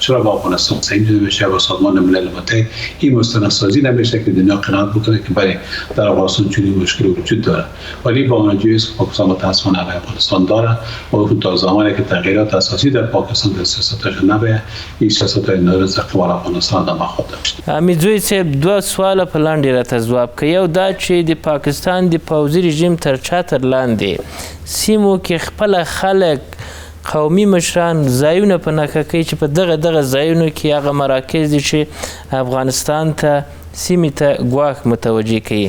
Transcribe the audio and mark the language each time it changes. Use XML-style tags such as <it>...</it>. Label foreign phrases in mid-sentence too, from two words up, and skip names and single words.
<fa>چرا با افغانستان سعی نمیشه با سازمان ملل متحد این مستندسازی نمیشه که دنیا قناعت بکنه که برای در افغانستان چنین مشکلی وجود داره، ولی با اونجایی است که پاکستان متاسفانه افغانستان داره و تا زمانی که تغییرات اساسی در پاکستان در سیاستش نبه این سیاست‌های نارضا اقبال افغانستان ادامه خواهد داشت.</fa> <ps>امیدوارم صاحب دو سوال په لاندې راته ځواب کړي. یو دا چې د پاکستان د پوځي رژیم تر چتر لاندې سیمو کې خپل خلک قومي مشران ځایونه په نښه کوي چې په دغه ځایونو کې هغه مراکز دي چې افغانستان ته سیمې ته ګواښ متوجه کوي.</ps>